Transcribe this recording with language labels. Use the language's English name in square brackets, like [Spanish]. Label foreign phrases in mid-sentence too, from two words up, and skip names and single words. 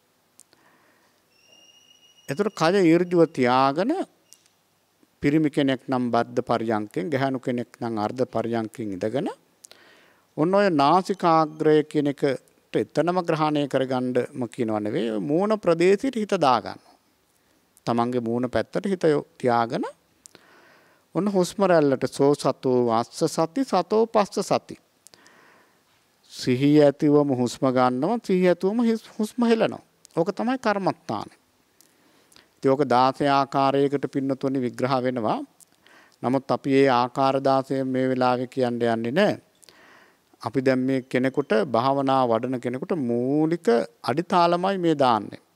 [Sinhala] එතකොට කය ඍජුව තියාගෙන පිරිමි කෙනෙක් නම් බද්ධ පර්යංකෙන්, ගැහැණු කෙනෙක් නම් අර්ධ පර්යංකෙන් ඉඳගෙන ඔන්න ඔය නාසිකාග්‍රය කියන එකට එතනම ග්‍රහණය කරගන්නම කියනව නෙවෙයි, මූණ ප්‍රදේශයට හිත දාගන්න. තමන්ගේ මූණ පැත්තට හිත තියාගෙන ඔන්න හුස්ම රැල්ලට [Pali] සෝ සතෝ වාස්ස සති සතෝ පස්ස සති. [Sinhala] සිහිය ඇතිවම හුස්ම ගන්නවා, සිහිය ඇතිවම හුස්ම හෙලනවා. ඕක තමයි කර්මස්ථානේ. ඒක 16 ආකාරයකට පින්නතුනි විග්‍රහ වෙනවා. නමුත් අපි මේ ආකාර 16 මේ වෙලාවේ කියන්න යන්නේ නැහැ. අපි දැන් මේ කෙනෙකුට භාවනා වඩන කෙනෙකුට මූලික අඩිතාලමයි මේ දාන්නේ.